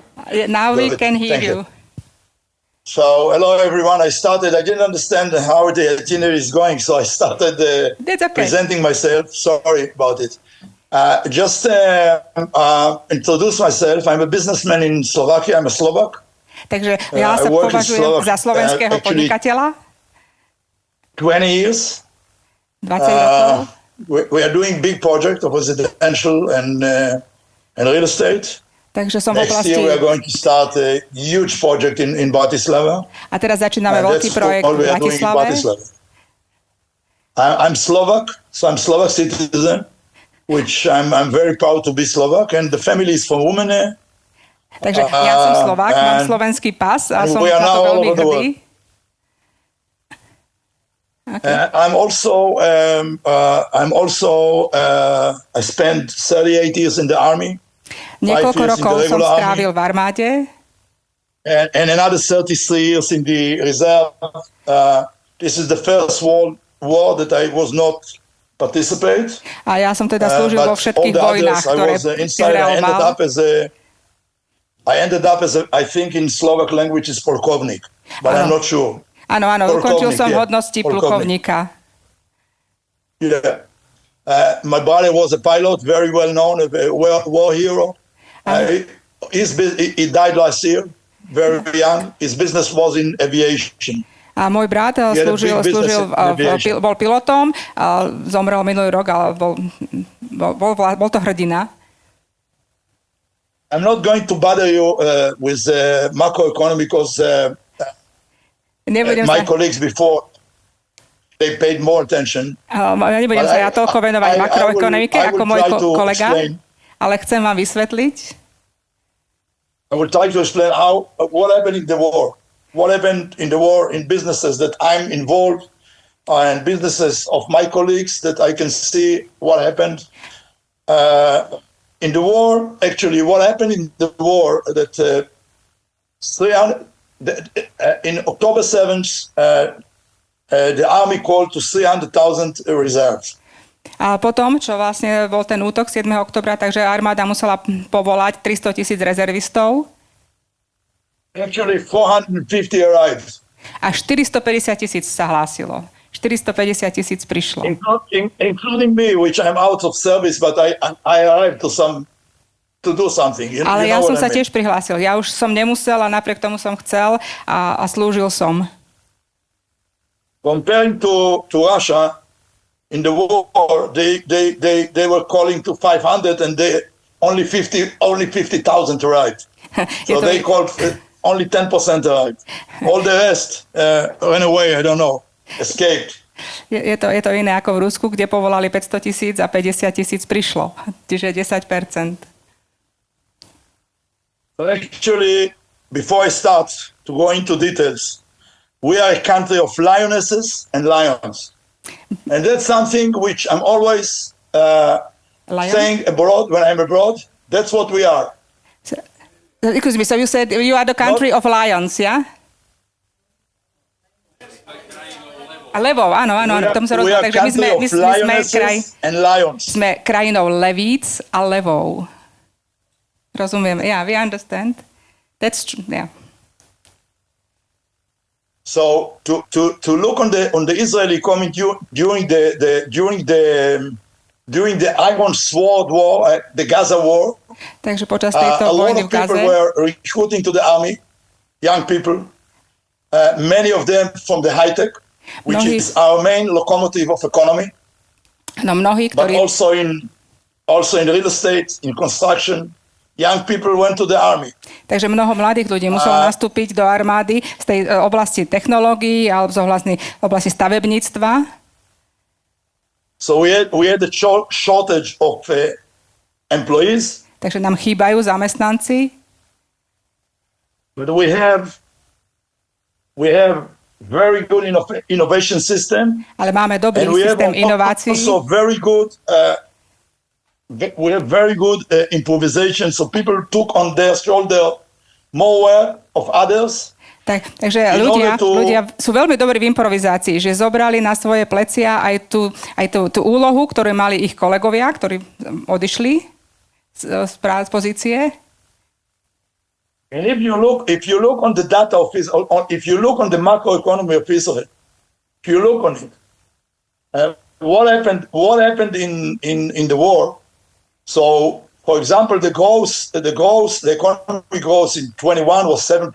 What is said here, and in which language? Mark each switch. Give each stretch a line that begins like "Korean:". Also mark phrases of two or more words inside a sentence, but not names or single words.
English: Now we Good. can hear Thank you. So hello everyone. I didn't understand how the itinerary is going, so I started That's okay. presenting myself. Sorry about it. Just introduce myself. I'm a businessman in Slovakia. I'm a Slovak.
Slovak: Takže ja sa považujem za slovenského podnikateľa.
English: 20 years.
Slovak: 20 rokov.
English: We are doing big project of residential and real estate.
Slovak: Takže som v
English: Next
Slovak: oblasti...
English: year we are going to start a huge project in Bratislava.
Slovak: A teraz začíname veľký projekt v Bratislave.
English: I'm Slovak, so I'm Slovak citizen, which I'm very proud to be Slovak, and the family is from Romania.
Slovak: Takže ja som Slovák, mám slovenský pas a som na to veľmi hrdý.
English: Okay. I spent 38 years in the army.
Slovak: Niekoľko rokov som strávil v armáde.
English: And another 33 years in the reserve. This is the first world war that I was not participate.
Slovak: A ja som teda slúžil vo všetkých vojnách, ktoré Izrael mal.
English: I ended up as I think in Slovak language is polkovnik, but I'm not sure.
Slovak: Áno, ukončil som hodnosti plukovníka.
English: Yeah. My brother was a pilot, very well known, a war hero. He died last year, very young. His business was in aviation.
Slovak: A môj brat bol pilotom, zomrel minulý rok, ale bol to hrdina.
English: I'm not going to bother you with macroeconomy because my colleagues before they paid more attention.
Slovak: Nebudem sa toľko venovať makroekonomike ako môj kolega, ale chcem vám vysvetliť.
English: I will try to explain what happened in the war. What happened in the war in businesses that I'm involved and businesses of my colleagues that I can see what happened. In the war, actually, what happened in the war that in October 7th, the army called to 300,000 reserves.
Slovak: A potom, čo vlastne bol ten útok 7. oktobra, takže armáda musela povolať 300,000 rezervistov.
English: Actually, 450 arrived.
Slovak: A 450,000 sa hlásilo. 450,000 prišlo.
English: Including me, which I'm out of service, but I arrived to do something.
Slovak: Ale ja som sa tiež prihlásil. Ja už som nemusel a napriek tomu som chcel a slúžil som.
English: Comparing to Russia, in the war, they were calling to 500 and only 50,000 arrived. So they called only 10% arrived. All the rest ran away, I don't know. Escaped.
Slovak: Je to iné ako v Rusku, kde povolali 500,000 a 50,000 prišlo. Čiže 10%.
English: Actually, before I start to go into details, we are a country of lionesses and lions. And that's something which I'm always saying abroad, when I'm abroad, that's what we are. Excuse me, so you said you are the country of lions, yeah?
Slovak: A levov, áno, k tomu sa rozumiem. Takže sme krajinou levíc a levov. Rozumiem,
English: yeah, we understand. That's true, yeah. So to look on the Israeli community during the Iron Sword War, the Gaza War,
Slovak: takže počas tejto vojny v Gaze,
English: a lot of people were recruiting to the army, young people, many of them from the high tech, which is our main locomotive of economy.
Slovak: No, mnohí,
English: but
Slovak: ktorí...
English: also in real estate, in construction, young people went to the army.
Slovak: Takže mnoho mladých ľudí muselo nastúpiť do armády z tej oblasti technológií alebo z oblasti stavebníctva.
English: So we had a shortage of employees.
Slovak: Takže nám chýbajú zamestnanci.
English: But we have very good innovation system.
Slovak: Ale máme dobrý systém inovácií.
English: Also we have very good improvisation, so people took on their shoulder more work of others.
Slovak: Takže ľudia sú veľmi dobrí v improvizácii, že zobrali na svoje plecia aj tú úlohu, ktorú mali ich kolegovia, ktorí odišli z pozície.
English: And if you look on the data of Israel, if you look on the macroeconomy of Israel, if you look on it, what happened in the war? So, for example, the economic growth in 21 was 7%.